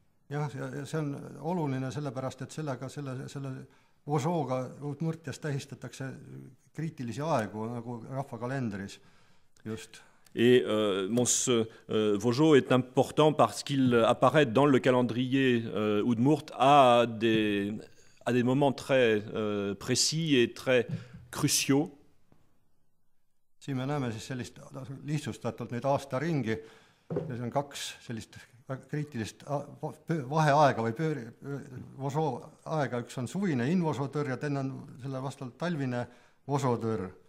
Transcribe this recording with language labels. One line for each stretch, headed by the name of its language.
Estonian: Jah, see on oluline sellepärast, et selle vožoga udmurtias tähistatakse kriitilisi aegu nagu rahvakalendris just.
French: Et ce vojo est important parce qu'il apparaît dans le calendrier udmurt à des moments très précis et très cruciaux.
Estonian: Siin me näeme siis sellist lihtsustatult nüüd aastaringi, ja see on kaks sellist kriitilist vaheaega või vožo aega, üks on suvine invosotõr ja teine on selle vastavalt talvine vosotõr.